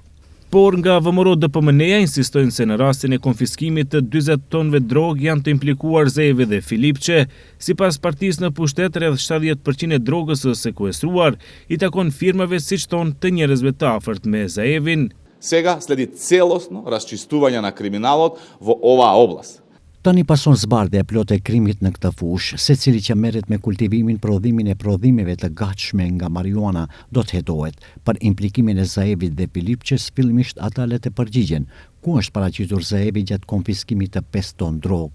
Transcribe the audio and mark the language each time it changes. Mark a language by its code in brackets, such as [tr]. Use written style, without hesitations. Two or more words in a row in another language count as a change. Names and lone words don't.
[sq] Por nga VMRO DPMN-ja insistojnë se në rastin e konfiskimit të 40 tonëve drog janë të implikuar Zaevi dhe Filipçe. Sipas partisë në pushtet, rreth 70% e drogës së sekuestruar i takon firmave siç thon të njerëzve të afërt me Zaevin. [mk] Сега следи целосно расчистување на криминалот во оваа област. [sq] Tani pason zbardhja e plotë e krimit në këtë fushë, secili që merret me kultivimin, prodhimin e prodhimeve të gatshme nga marijuana do të hetohet. Për implikimin e Zaevit dhe Filipçes, fillimisht ata le të përgjigjen. Ku është paraqitur Zaevi gjatë konfiskimit të 5 ton drog?